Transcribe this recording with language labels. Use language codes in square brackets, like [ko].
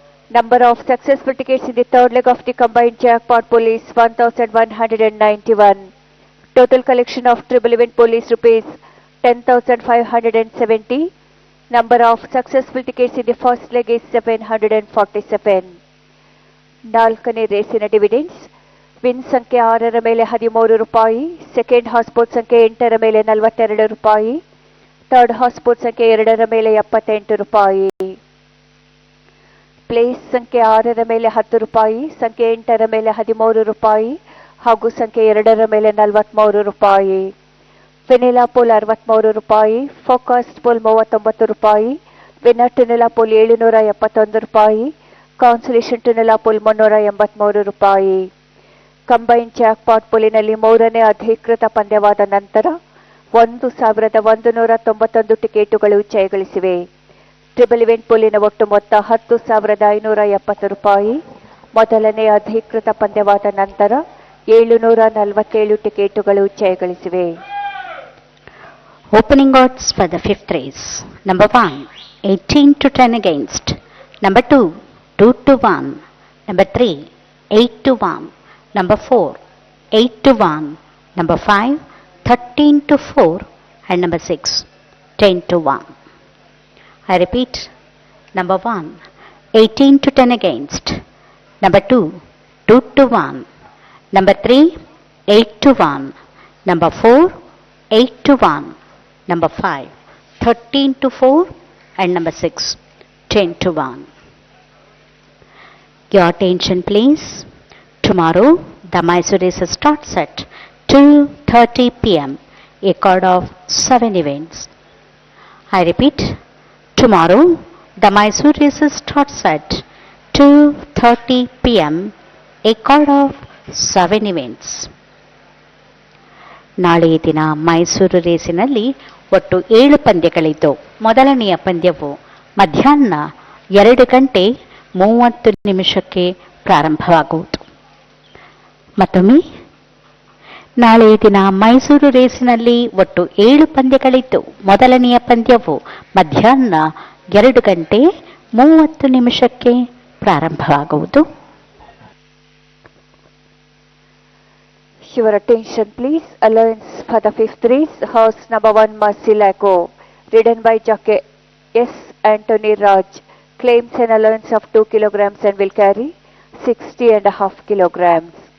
[en] Number of successful tickets in the third leg of the combined jackpot pool is 1191. Total collection of triple event pool is rupees 10,570. Number of successful tickets in the first leg is 747. [kn] ನಾಲ್ಕನೇ ರೇಸಿನ dividends win ಸಂಖ್ಯೆ 6ರ ಮೇಲೆ 13 ರೂಪಾಯಿ, second ಹಾಸ್ಪೋರ್ಟ್ ಸಂಖ್ಯೆ 8ರ ಮೇಲೆ 42 ರೂಪಾಯಿ, third ಹಾಸ್ಪೋರ್ಟ್ ಸಂಖ್ಯೆ 2ರ ಮೇಲೆ 78 ರೂಪಾಯಿ. ಪ್ಲೇಸ್ ಸಂಖ್ಯೆ 6ರ ಮೇಲೆ 10 ರೂಪಾಯಿ, ಸಂಖ್ಯೆ 8ರ ಮೇಲೆ 13 ರೂಪಾಯಿ ಹಾಗೂ ಸಂಖ್ಯೆ 2ರ ಮೇಲೆ 43 ರೂಪಾಯಿ. ವೆನಿಲಾ ಪೋಲ್ 63 ರೂಪಾಯಿ, ಫೋಕಸ್ಡ್ ಪೋಲ್ 39 ರೂಪಾಯಿ, ವಿನ್ನರ್ ಟೆನಿಲಾ ಪೋಲ್ 771 ರೂಪಾಯಿ, ಕಾನ್ಸಲೇಷನ್ ಟೆನಿಲಾ ಪೋಲ್ 383 ರೂಪಾಯಿ. ಕಂಬೈನ್ ಜಾಕ್ಪಾಟ್ ಪೋಲಿನಲ್ಲಿ ಮೂರನೇ ಅಧಿಕೃತ ಪಂದ್ಯವಾದ ನಂತರ 1,191 ಟಿಕೆಟುಗಳು ಜಯಗಳಿಸಿವೆ. ಟ್ರಿಬಲ್ ಇವೆಂಟ್ ಪೋಲಿನ ಒಟ್ಟು ಮೊತ್ತ 10,570 ರೂಪಾಯಿ. ಮೊದಲನೇ ಅಧಿಕೃತ ಪಂದ್ಯವಾದ ನಂತರ 747 ಟಿಕೆಟುಗಳು ಜಯಗಳಿಸಿವೆ. [en] Opening odds for the fifth race. Number 1, 18 to 10 against. Number 2, 2 to 1. Number 3, 8 to 1. Number 4, 8 to 1. Number 5, 13 to 4. And number 6, 10 to 1. I repeat. Number 1, 18 to 10 against. Number 2, 2 to 1. Number 3, 8 to 1. Number 4, 8 to 1. Number 5, 13 to 4. And number 6, 10 to 1. Your attention please. Tomorrow, the Mysore race starts at 2:30 p.m. A card of 7 events. I repeat, tomorrow, the Mysore race starts at 2:30 p.m. A card of 7 events. [kn] ನಾಳೆಯ ದಿನ ಮೈಸೂರು ರೇಸಿನಲ್ಲಿ ಒಟ್ಟು 7 ಪಂದ್ಯಗಳಿದ್ದು ಮೊದಲನೆಯ ಪಂದ್ಯವು ಮಧ್ಯಾಹ್ನ 2:30 ಪ್ರಾರಂಭವಾಗುವುದು. ಮತ್ತೊಮ್ಮೆ ನಾಳೆಯ ದಿನ ಮೈಸೂರು ರೇಸಿನಲ್ಲಿ ಒಟ್ಟು 7 ಪಂದ್ಯಗಳಿದ್ದು ಮೊದಲನೆಯ ಪಂದ್ಯವು ಮಧ್ಯಾಹ್ನ 2:30 ಪ್ರಾರಂಭವಾಗುವುದು. [en] Your attention please. Allowance for the fifth race, horse number 1 Marsilago, ridden by jockey S. Anthony Raj, claims an allowance of 2 kilograms and will carry 60.5 kilograms.